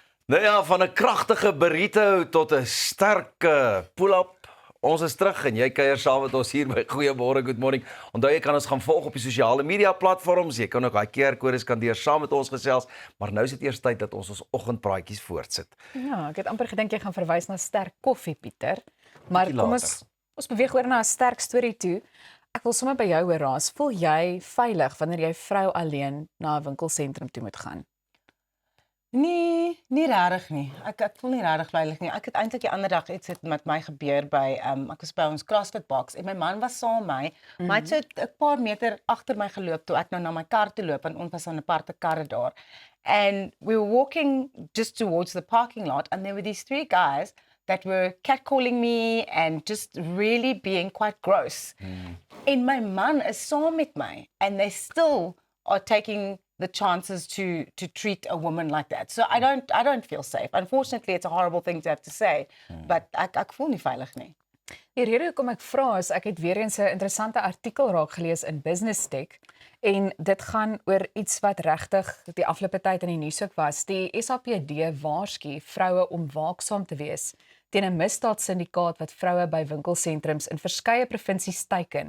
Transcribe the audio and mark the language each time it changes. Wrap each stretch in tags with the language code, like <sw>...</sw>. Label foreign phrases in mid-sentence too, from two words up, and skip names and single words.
<af>Nou ja, van 'n kragtige burrito tot 'n sterk pull-up. Ons is terug en jy kuier saam met ons hier by Goeiemôre, Good Morning. Onthou jy kan ons gaan volg op die sosiale media platforms. Jy kan ook daai QR-kode skandeer saam met ons gesels, maar nou is dit eers tyd dat ons oggendpraatjies voortsit. Ja, ek het amper gedink jy gaan verwys na sterk koffie, Pieter. Maar Bietjie kom later. ons beweeg oor na 'n sterk storie toe. Ek wil sommer by jou hoor, Raas. Voel jy veilig wanneer jy vrou alleen na 'n winkelsentrum toe moet gaan? Nee, nie regtig nie. Ek voel nie regtig veilig nie. Ek het eintlik die ander dag iets het met my gebeur by ek was by ons CrossFit box en my man was saam met my. Maar hy het so 'n paar meter agter my geloop toe ek nou na my kar toe loop en ons was aan 'n aparte karre daar.</af> <en>And we were walking just towards the parking lot and there were these three guys that were catcalling me and just really being quite gross.</en> <af>En my man is saam met my</af> <en>and they still are taking the chances to treat a woman like that. So I don't feel safe. Unfortunately, it's a horrible thing to have to say, but</en> <af>ek voel nie veilig nie. Die rede hoekom ek vra is ek het weer eens 'n interessante artikel raak gelees in Business Tech en dit gaan oor iets wat regtig die afgelope tyd in die nuus ook was. Die SAPD waarsku vroue om waaksaam te wees teen 'n misdaadsyndikaat wat vroue by winkelsentrums in verskeie provinsies teiken.</af>